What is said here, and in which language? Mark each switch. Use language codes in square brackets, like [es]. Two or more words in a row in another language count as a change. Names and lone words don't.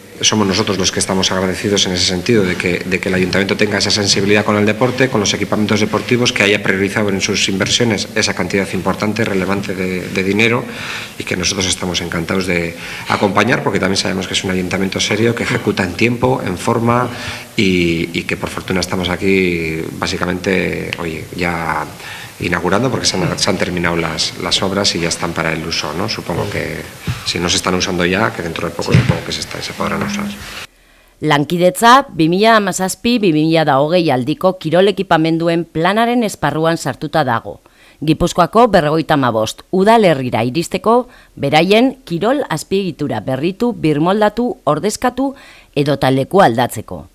[es] Somos nosotros los que estamos agradecidos en ese sentido, de que el Ayuntamiento tenga esa sensibilidad con el deporte, con los equipamientos deportivos, que haya priorizado en sus inversiones esa cantidad importante, relevante de dinero, y que nosotros estamos encantados de acompañar, porque también sabemos que es un ayuntamiento serio, que ejecuta en tiempo, en forma, y que por fortuna estamos aquí básicamente hoy ya inaugurando, porque se han terminado las obras y ya están para el uso, ¿no? Supongo que si no se están usando ya, que dentro de poco supongo que se podrán usar. [eu] Lankidetza 2017-2020 aldiko kirol ekipamenduen planaren esparruan sartuta dago. Gipuzkoako 55 udalerrira iristeko beraien kirol azpiegitura berritu, birmoldatu, ordezkatu edota leku aldatzeko.